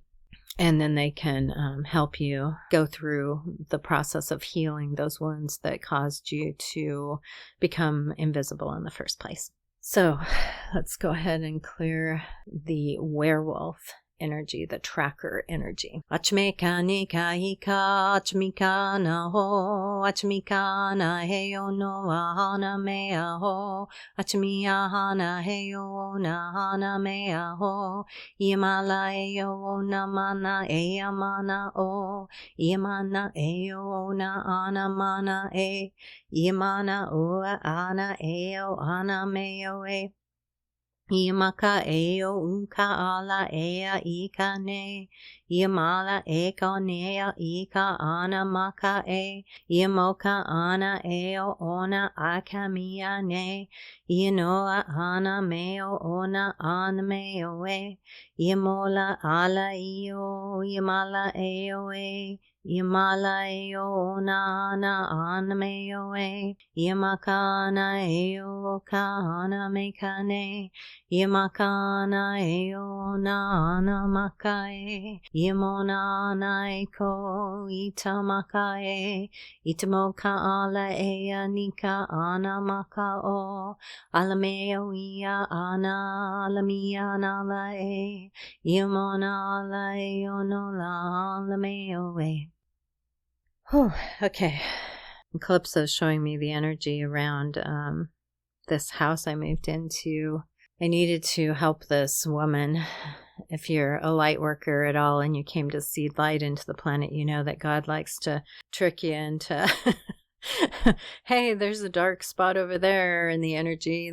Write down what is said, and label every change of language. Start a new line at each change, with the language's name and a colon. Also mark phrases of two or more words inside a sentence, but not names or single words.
English: And then they can help you go through the process of healing those wounds that caused you to become invisible in the first place. So let's go ahead and clear the werewolf energy, the tracker energy. Achmeka nika hika, achmika na ho, achmika na heyo no ahana mea ho, achmiya hana heyo na hana mea ho, iamala eyo na mana ea mana o, iamana eyo na ana mana e, iamana ua ana eo ana meo e. Iamaka eo uka ala ea ika ne, iamala eka nea ika ana maka e, iamoka ana eo ona akamia ne, ianoa ana meo ona ana meo e, iamola ala io, iamala eo e, iamala eo ona ana meo e, iamakana eo ka ana meka ne, Iamakana eo na ana maka e, iamona ana eko itamaka e, itamoka ala ea nika ana maka o, alameo ia ana alamia nala e, iamona ala eo no la alameo e. Okay. Calypso is showing me the energy around this house I moved into. I needed to help this woman. If you're a light worker at all and you came to seed light into the planet, you know that God likes to trick you into, hey, there's a dark spot over there in the energy.